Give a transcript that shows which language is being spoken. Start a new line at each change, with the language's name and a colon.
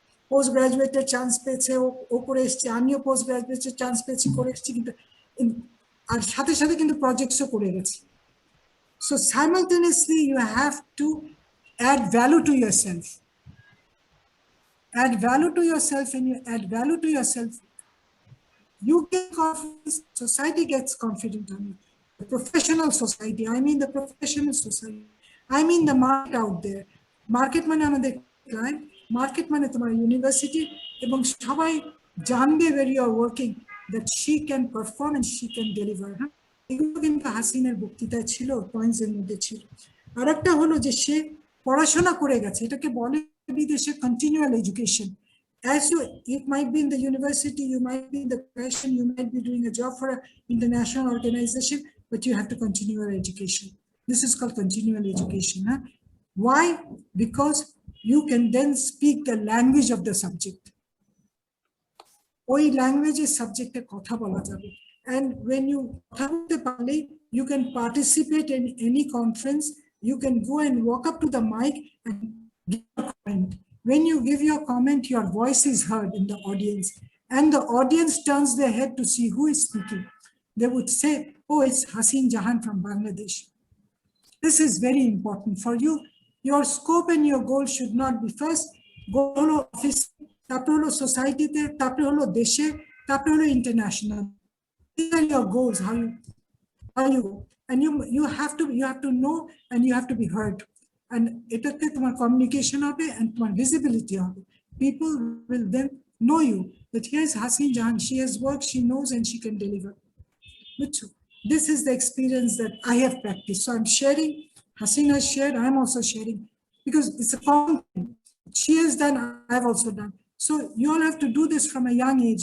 Bangla: Post গ্রাজুয়েটের chance পেয়েছে, ও করে এসছে, আমিও পোস্ট গ্রাজুয়েটের চান্স পেয়েছি, করে এসছি, কিন্তু আর সাথে সাথে কিন্তু প্রজেক্টসও করে গেছি।
English: So simultaneously you have to add value to yourself. Add value to yourself, and you add value to yourself, you get confidence, society gets confident on you. professional society, I mean the professional society, I mean the market out there. Market
Bangla: মানে আমাদের
English: client, market
Bangla: মানে তোমার
English: university,
Bangla: এবং সবাই জানবে
English: where you are working, that she can perform and she can deliver.
Bangla: এগুলো কিন্তু হাসিনের বক্তৃতায় ছিল, পয়েন্টস এর মধ্যে ছিল। আরেকটা হলো যে সে পড়াশোনা করে গেছে, এটাকে বলে বিদেশে continual education.
English: As you, it might be in the university, you might be in the profession, you might be doing a job for an international organization, but you have to continue your education. This is called continual education. Why? Because you can then speak the language of the subject.
Bangla: ওই ল্যাঙ্গুয়েজের সাবজেক্টে কথা বলা যাবে।
English: And when you
Bangla: কথা বলতে পারলে,
English: you can participate in any conference, you can go and walk up to the mic and give a comment. When you give your comment, your voice is heard in the audience, and the audience turns their head to see who is speaking. They would say, oh, it's Hasin Jahan from Bangladesh. This is very important for you. Your scope and your goal should not be first goal
Bangla: holo office, তারপরে হলো সোসাইটিতে, তারপরে হলো দেশে, তারপরে হলো international.
English: These are your goals, how you go. And you have to know, and you have to be heard.
Bangla: And এটাতে তোমার কমিউনিকেশন হবে and তোমার visibility হবে.
English: People will then know you that here's Hasin Jahan, she has worked, she knows, and she can deliver. This is the experience that I have practiced. So I'm sharing, Hasin has shared, I'm also sharing, because it's a common thing. She has done, I've also done. So you all have to do this from a young age.